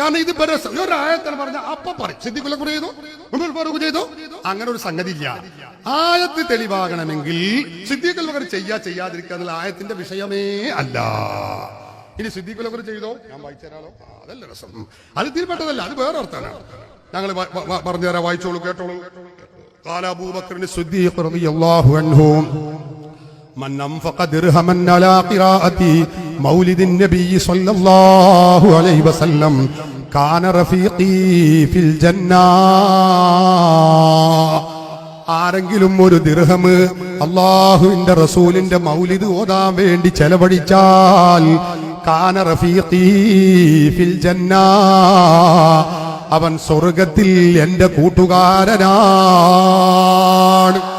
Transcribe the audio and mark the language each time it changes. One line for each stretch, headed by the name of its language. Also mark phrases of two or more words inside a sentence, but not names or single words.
Malayalam: കാരണം ഇത് ഒരായത്താണ് പറഞ്ഞ അപ്പൊ പറയും സിദ്ദീഖുൽ അക്ബർ ചെയ്തു, ഉമർ ഫാറൂഖ് ചെയ്തു, അങ്ങനെ ഒരു സംഗതി ഇല്ല. ആയത്ത് തെളിവാകണമെങ്കിൽ സിദ്ദീഖുൽ അക്ബർ ചെയ്യാതിരിക്കുക എന്നുള്ള ആയത്തിന്റെ വിഷയമേ അല്ല. ഇനി സിദ്ദീഖുൽ അക്ബർ ചെയ്തോ, ഞാൻ വായിച്ചു തരാലോ, അതല്ല രസം, അത് തീർപ്പെട്ടതല്ല, അത് വേറെ അർത്ഥമാണ്. ഞങ്ങൾ പറഞ്ഞുതരാം, വായിച്ചോളൂ, കേട്ടോളൂ.
Arabic: قال أبو بكر الصديق رضي الله عنه من أنفق درهما على قراءة مولد النبي صلى الله عليه وسلم كان رفيقي في الجنة.
Malayalam: ആരെങ്കിലും ഒരു ദിർഹം അല്ലാഹുവിന്റെ റസൂലിന്റെ മൗലിദ് ഓതാൻ വേണ്ടി ചെലവഴിച്ചാൽ
Arabic: كان رفيقي في الجنة,
Malayalam: അവൻ സ്വർഗത്തിൽ എന്റെ കൂട്ടുകാരനാണ്.